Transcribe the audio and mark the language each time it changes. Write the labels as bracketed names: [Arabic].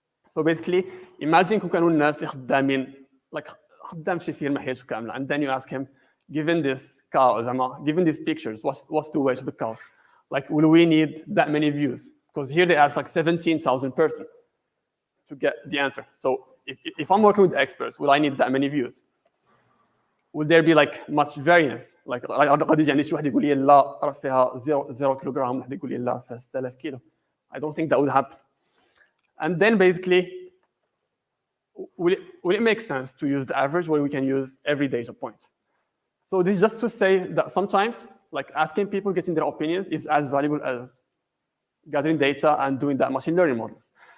[English] So basically, imagine [Arabic] كانوا الناس اللي خدامين [English] like [Arabic] خدام شي فيلم حياته كاملة, [English] and then you ask him, given this cow, given these pictures, what's the weight of the cows? Like, will we need that many views? Because here they ask like 17,000 persons to get the answer. So if I'm working with experts, will I need that many views? Will there be like much variance? [Arabic] Like قد يجي شي واحد يقول لي لا راه فيها 0 كيلوغرام, واحد يقول لي لا فيها 6000 كيلو. [English] I don't think that would happen. And then basically, will it make sense to use the average where we can use every data point? So this is just to say that sometimes, like asking people, getting their opinions is as valuable as gathering data and doing that machine learning models.